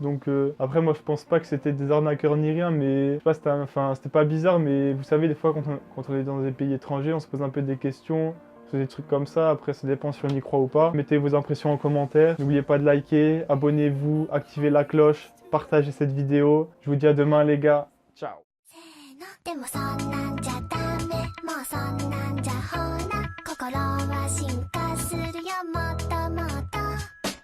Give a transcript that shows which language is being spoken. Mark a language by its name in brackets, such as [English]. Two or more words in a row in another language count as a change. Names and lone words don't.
[French] Donc après, moi, je pense pas que c'était des arnaqueurs ni rien, mais je sais pas, c'était pas bizarre, mais vous savez, des fois, quand on est dans des pays étrangers, on se pose un peu des questions. Des trucs comme ça, après ça dépend si on y croit ou pas. Mettez vos impressions en commentaire, n'oubliez pas de liker, abonnez-vous, activez la cloche, partagez cette vidéo. Je vous dis à demain les gars, ciao. [Japanese] でもそんなんじゃダメもうそんなんじゃほら心は進化するよもっともっと